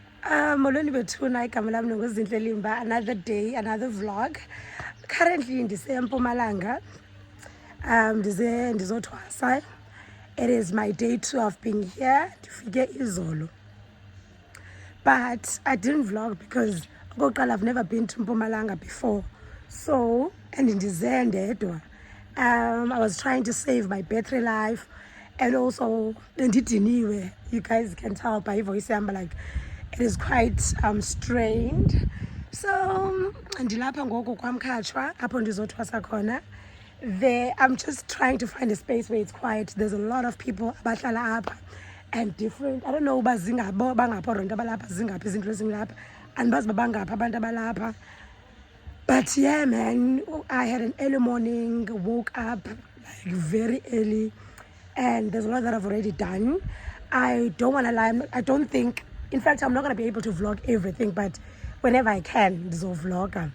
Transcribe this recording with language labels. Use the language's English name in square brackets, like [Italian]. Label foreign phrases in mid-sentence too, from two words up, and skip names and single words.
[Xhosa] Molweni bethuna, igama lam nguZintle Limba. [English] Another day, another vlog. Currently ndiseMpumalanga. [Xhosa] Ndizothwasa. [English] It is my day 2 of being here. [Xhosa] Ndifike izolo. [English] But I didn't vlog because I've never been to Mpumalanga before. [Xhosa] So, and ndize ndedwa. [English] I was trying to save my battery life, and also ndidiniwe. You guys can tell by voice I'm like it is quite strained. [Xhosa] So ndilapha ngoku kwaMkhatshwa apho ndizothwasa khona. [English] There I'm just trying to find a space where it's quiet. There's a lot of people [Xhosa] abahlala apha [English] and different. I don't know [Xhosa] uba zingabo bangapha ronto abalapha zingaphi izinto ezingapha. Andibazi uba bangapha abantu abalapha. [English] But yeah, man, I had an early morning, woke up like very early, and there's a lot that I've already done. I don't want to lie. I don't think, in fact, I'm not going to be able to vlog everything, but whenever I can, there's a vlog.